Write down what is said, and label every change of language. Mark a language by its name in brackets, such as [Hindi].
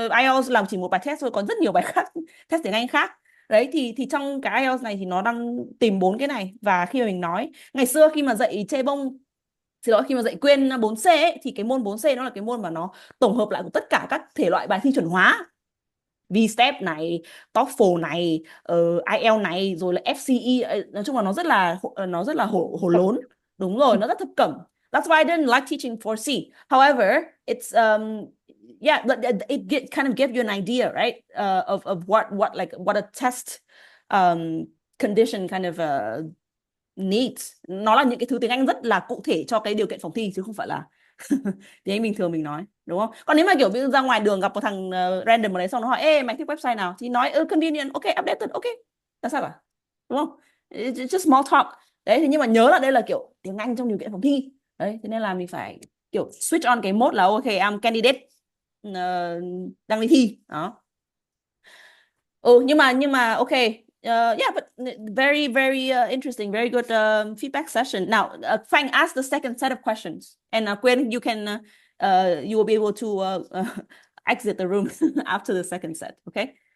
[Vietnamese] IELTS làm chỉ một bài test thôi, còn rất nhiều bài khác, test tiếng Anh khác. Đấy thì trong cái IELTS này thì nó đang tìm 4 cái này, và khi mà mình nói ngày xưa khi mà dạy chê bông, xin lỗi, khi mà dạy Quyên 4C ấy, thì cái môn 4C nó là cái môn mà nó tổng hợp lại của tất cả các thể loại bài thi chuẩn hóa, VSTEP này, TOEFL này, IELTS này, rồi là FCE. Nói chung là nó rất là hổ lốn. Đúng rồi, nó rất thập cẩm. [English] That's why I didn't like teaching 4C. However, it's yeah, but it kind of gives you an idea, right? Of what a test condition kind of needs. [Vietnamese] Nó là những cái thứ tiếng Anh rất là cụ thể cho cái điều kiện phòng thi, chứ không phải là tiếng Anh bình thường mình nói, đúng không? Còn nếu mà kiểu ví dụ ra ngoài đường gặp một thằng random ở đấy, xong nó hỏi ê mày thích website nào, thì nói convenient, ok, updated, ok, là sao cả, đúng không? [English] It's just small talk. [Vietnamese] Đấy, thế nhưng mà nhớ là đây là kiểu tiếng Anh trong điều kiện phòng thi. Đấy, thế nên là mình phải kiểu switch on cái mode là [English] ok, I'm candidate, [Vietnamese] đang đi thi đó. Nhưng mà ok. [English] Yeah, but very, very interesting, very good feedback session. Now, Frank, ask the second set of questions, and Quyên, you will be able to exit the room after the second set. Okay.